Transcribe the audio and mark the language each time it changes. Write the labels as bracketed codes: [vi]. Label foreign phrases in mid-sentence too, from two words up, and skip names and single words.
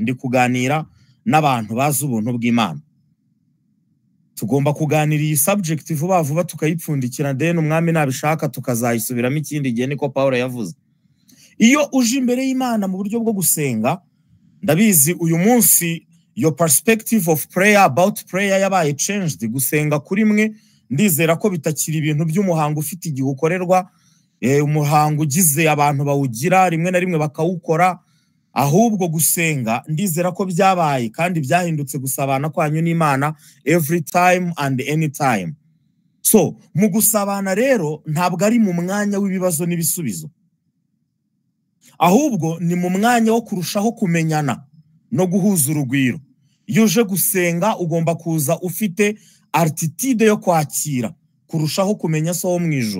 [rw] Ndi kuganira n'abantu bazi ubuntu bw'Imana. Tugomba kuganira iyi subject vuba vuba tukayipfundikira, then umwami nabishaka tukazayisubiramo ikindi gihe, niko Paulo yavuze. Iyo uje imbere y'Imana mu buryo bwo gusenga, ndabizi uyu munsi [en] your perspective of prayer, about prayer [rw] yabaye changed. Gusenga kuri mwe ndizera ko bitakiri ibintu by'umuhango ufite igihe ukorerwa, umuhango ugize abantu bawugira rimwe na rimwe bakawukora, ahubwo gusenga ndizera ko byabaye kandi byahindutse gusabana kwanyu n'Imana [en] every time and any time. [rw] So mu gusabana rero ntabwo ari mu mwanya w'ibibazo n'ibisubizo, ahubwo ni mu mwanya wo kurushaho kumenyana no guhuza urugwiro. Iyo uje gusenga ugomba kuza ufite attitude yo kwakira, kurushaho kumenya so wo mu ijuru.